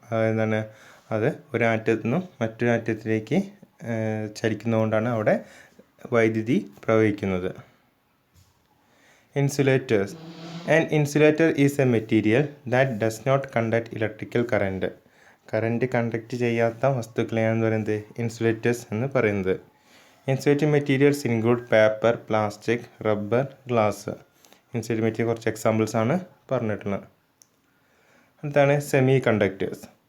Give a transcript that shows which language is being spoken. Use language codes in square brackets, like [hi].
[ml] എന്താണ് അത് ഒരു ആറ്റത്തിൽ നിന്നും മറ്റൊരു ആറ്റത്തിലേക്ക് ചലിക്കുന്നതുകൊണ്ടാണ് അവിടെ വൈദ്യുതി പ്രവഹിക്കുന്നത്. [en] Insulators. An insulator is a material that does not conduct electrical current. [ml] Current conduct ചെയ്യാത്ത വസ്തുക്കളെയാണ് പറയുന്നത് ഇൻസുലേറ്റേഴ്സ് എന്ന് പറയുന്നത്. [en] Insulating materials include paper, plastic, rubber, glass. [ml] Insulating material കുറച്ച് എക്സാമ്പിൾസ് ആണ് പറഞ്ഞിട്ടുള്ളത്. അടുത്താണ് സെമി കണ്ടക്ടേഴ്സ്.